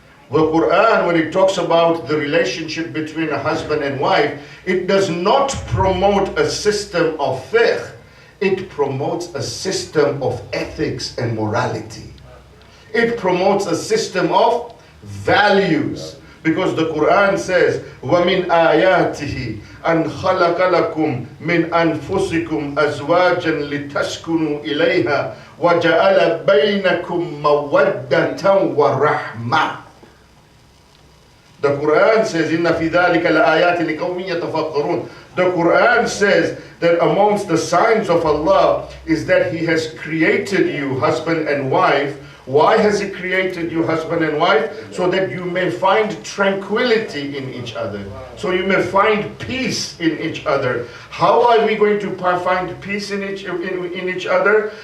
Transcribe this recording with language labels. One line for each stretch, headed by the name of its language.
English: The Quran, when it talks about the relationship between a husband and wife, it does not promote a system of fiqh. It promotes a system of ethics and morality. It promotes a system of values. Because the Quran says,
Arabic: وَمِنْ آيَاتِهِ أَنْ خَلَقَ لَكُمْ مِنْ أَنفُسِكُمْ أَزْوَاجًا لِتَسْكُنُوا إِلَيْهَا وَجَعَلَ بَيْنَكُمْ مَوَدَّةً وَرَحْمَةً.
English: The Quran says,
Arabic: إِنَّ فِي ذَلِكَ لَآيَاتٍ لِقَوْمٍ يَتَفَكَّرُونَ.
English: The Quran says that amongst the signs of Allah is that He has created you, husband and wife. Why has He created you, husband and wife? So that you may find tranquility in each other. So you may find peace in each other. How are we going to find peace in each other?